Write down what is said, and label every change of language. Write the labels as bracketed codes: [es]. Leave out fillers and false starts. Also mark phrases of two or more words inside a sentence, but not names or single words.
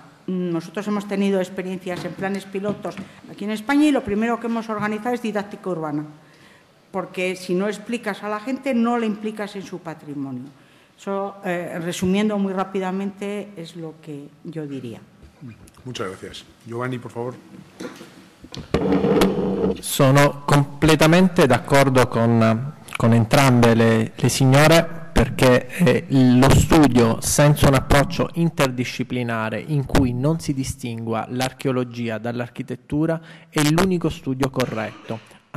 [es] Nosotros hemos tenido experiencias en planes pilotos aquí en España y lo primero que hemos organizado es didáctica urbana, porque si no explicas a la gente, no le implicas en su patrimonio. Eso, resumiendo muy rápidamente, es lo que yo diría. Muchas gracias. Giovanni, por favor. [it] Sono completamente d'accordo con entrambe le signore, perché lo studio senza un approccio interdisciplinare in cui non si distingua l'archeologia dall'architettura è l'unico studio corretto.